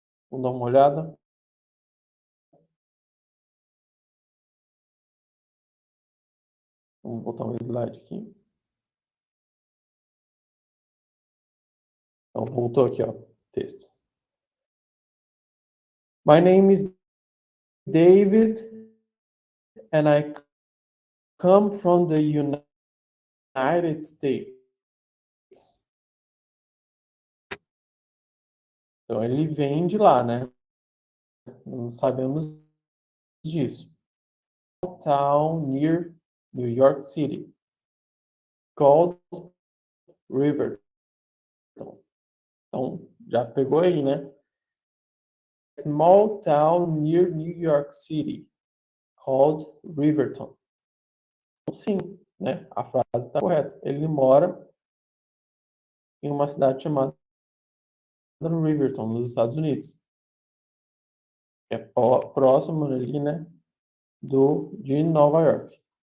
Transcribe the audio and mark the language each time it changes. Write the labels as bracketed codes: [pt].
[pt] Vamos dar uma olhada. Vamos botar um slide aqui. Então, voltou aqui, ó, texto. [en] My name is David and I come from the United States. [pt] Então, ele vem de lá, né? Não sabemos disso. [en] Town near New York City, called Riverton. [pt] Então, já pegou aí, né? [en] Small town near New York City, called Riverton. [pt] Então, sim, né? A frase está correta. Ele mora em uma cidade chamada Riverton, nos Estados Unidos. É próximo ali, né? De Nova York.